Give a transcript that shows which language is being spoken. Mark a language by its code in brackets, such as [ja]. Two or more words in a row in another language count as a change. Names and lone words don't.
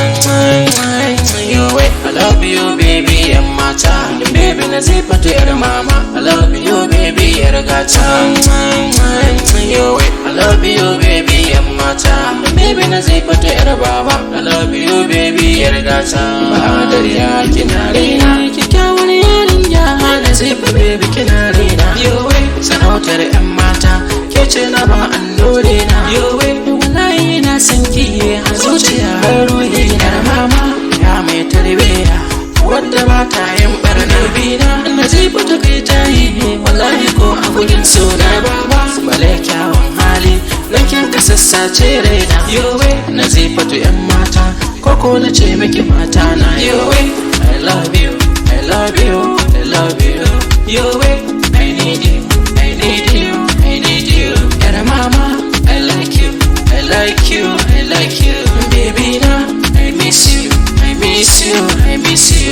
[en] I love you, baby, and mata. Baby, nazeefah to your mama. I love you, baby, your gata. I love you, baby, and mata. Baby, nazeefah to your baba. I love you, baby, your gata. [ha] Badariya, kinariya, kikawar yarinya. Nazeefah, baby, kinarina. Sarautar yan mata, ke ce na ba allure na. Wallahi na san ki a zuciya har ruhi na. Mama ya mai tarbiya, wadda ba ta yin barna bina. Nazeefah ta kai ta yi, wallahi ko a gudun suna baba. Bale kyawun hali, nan kin ka sassace raina. Nazeefah to yan mata, koko na ce miki mata na. [en] I love you, I love you, I love you. I need you, I need you, I need you. Yara mama, I like you, I like you, I like you. Baby na, I miss you, I miss you, I miss you.